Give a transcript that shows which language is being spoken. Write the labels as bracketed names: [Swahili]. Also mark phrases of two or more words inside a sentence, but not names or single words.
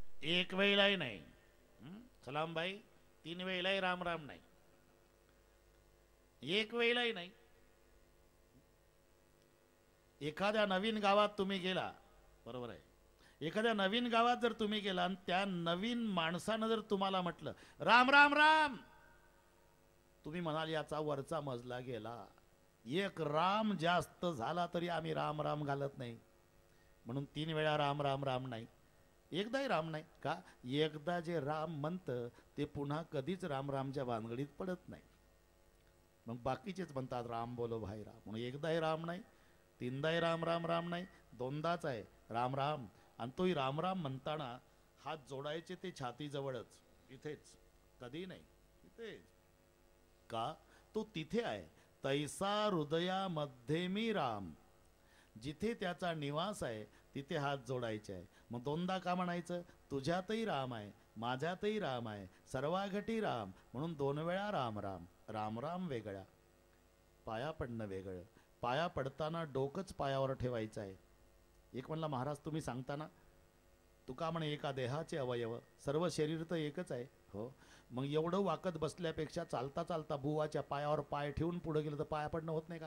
[Marathi] एक वेळेलाही नाही. [Hindi] सलाम भाई [Marathi] 3 वेळेलाही राम राम नाही. एक वेळेलाही नाही. एखाद्या नवीन गावात तुम्ही गेला, बरोबर आहे, एखाद्या नवीन गावात जर तुम्ही गेला आणि त्या नवीन माणसानं जर तुम्हाला म्हटलं राम राम राम, तुम्ही म्हणाल याचा वरचा मजला गेला. एक राम जास्त झाला तरी आम्ही राम राम घालत नाही. म्हणून 3 वेळा राम राम राम नाही, एकदाही राम नाही. का? एकदा जे राम म्हणतं ते पुन्हा कधीच राम रामच्या भानगडीत पडत नाही. मग बाकीचेच म्हणतात [Hindi] राम बोलो भाई राम. [Marathi] म्हणून एकदाही राम नाही, 3दाही राम राम राम नाही, 2दाच आहे राम राम. आणि तोही राम राम म्हणताना हात जोडायचे ते छातीजवळच, इथेच, कधी नाही, इथेच. का? तो तिथे आहे. तैसा हृदयामध्ये मी राम. जिथे त्याचा निवास आहे तिथे हात जोडायचे आहे. मग 2दा का म्हणायचं? तुझ्यातही राम आहे, माझ्यातही राम आहे, सर्वाघटी राम. म्हणून 2 वेळा राम राम. राम राम वेगळा, पाया पडणं वेगळं. पाया पडताना डोकंच पायावर ठेवायचं आहे. एक म्हणला महाराज तुम्ही सांगताना तुका म्हणे एका देहाचे अवयव, सर्व शरीर तर एकच आहे. हो, मग एवढं वाकत बसल्यापेक्षा चालता चालता बुवाच्या पायावर पाय ठेवून पुढे गेलं तर पाया पडणं होत नाही का?